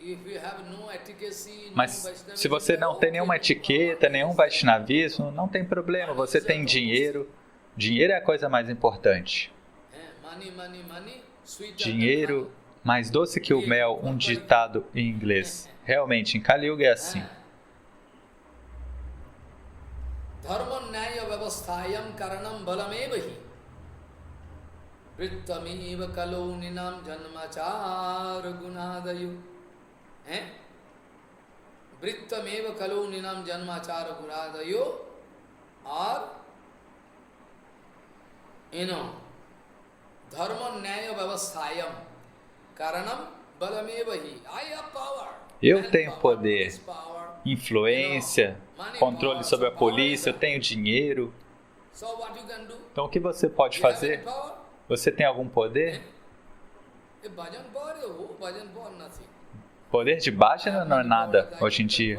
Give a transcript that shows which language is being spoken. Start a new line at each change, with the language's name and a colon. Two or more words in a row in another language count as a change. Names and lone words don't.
Portuguese: Mas se você não tem nenhuma etiqueta, nenhum Vaishnavismo, não tem problema, você tem dinheiro. Dinheiro é a coisa mais importante. Dinheiro mais doce que o mel, um ditado em inglês. Realmente, em Kali Yuga é assim.
Sanskrit: Dharma nyaya vyavasthayam karanam balamevahi Vrittameva kalo ninam janmachara gunadayu Vrittameva kalo ninam janmachara gunadayu or Dharma nyaya vyavasthayam karanam balamevahi.
English: I have power.
Portuguese: Eu tenho poder, influência, controle sobre a polícia, eu tenho dinheiro. Então o que você pode fazer? Você tem algum poder? Poder de bhajana não é nada hoje em dia.